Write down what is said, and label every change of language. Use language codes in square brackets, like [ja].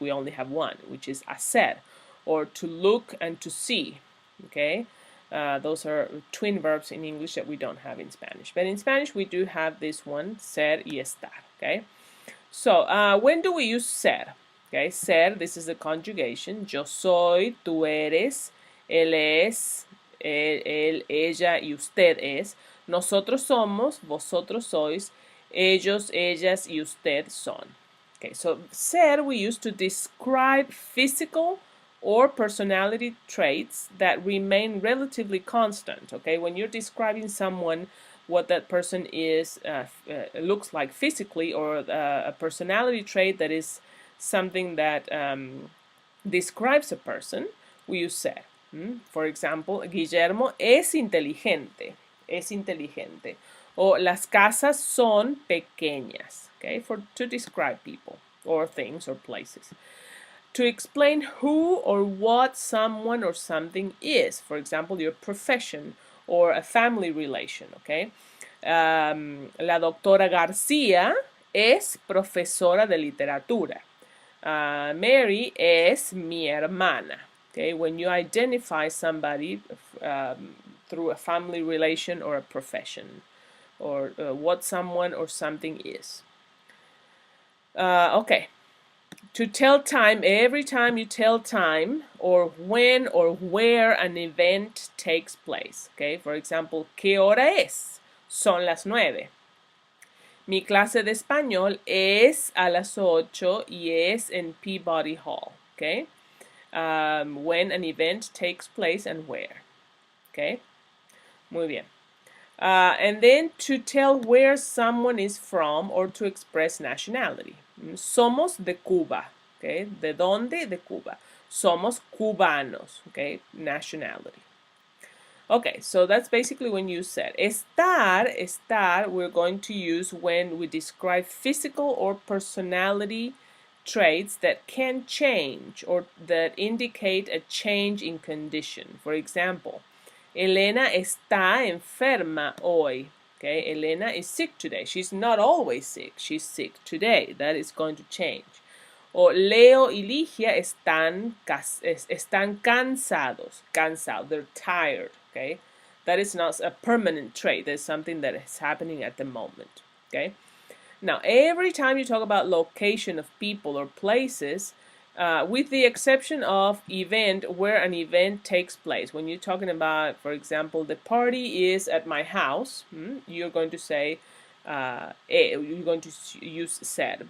[en] We only have one, which is hacer, or to look and to see. Okay, those are twin verbs in English that we don't have in Spanish. But in Spanish, we do have this one, [es] ser y estar. [en] Okay, So, when do we use ser? Okay, ser, this is the conjugation. [es] Yo soy, tú eres, él es, él, ella y usted es. Nosotros somos, vosotros sois, ellos, ellas y usted son. [en] Okay, so ser we use to describe physical or personality traits that remain relatively constant. Okay, when you're describing someone, what that person is looks like physically, or a personality trait that is something that describes a person, we use ser. For example, [es] Guillermo es inteligente. Es inteligente. O las casas son pequeñas. [en] Okay, to describe people or things or places. To explain who or what someone or something is. For example, your profession or a family relation. Okay. [es] La doctora García es profesora de literatura. Mary es mi hermana. [en] Okay, when you identify somebody through a family relation or a profession, or what someone or something is. Okay, to tell time, every time you tell time or when or where an event takes place. Okay, for example, [es] ¿qué hora es? Son las 9. Mi clase de español es a las 8 y es en Peabody Hall. [en] Okay, when an event takes place and where. Okay, [es] muy bien. [en] And then to tell where someone is from or to express nationality. [es] Somos de Cuba. Okay, ¿de dónde? De Cuba. Somos cubanos. [en] Okay, nationality. Okay, so that's basically when you said. Estar we're going to use when we describe physical or personality traits that can change or that indicate a change in condition. [es] For example, Elena está enferma hoy. [en] Okay, Elena is sick today. She's not always sick. She's sick today. That is going to change. [es] O Leo y Ligia están cansados. [en] Cansado. They're tired. Okay, that is not a permanent trait. That's something that is happening at the moment. Okay. Now, every time you talk about location of people or places, with the exception of event, where an event takes place. When you're talking about, for example, the party is at my house, you're going to say, you're going to use said.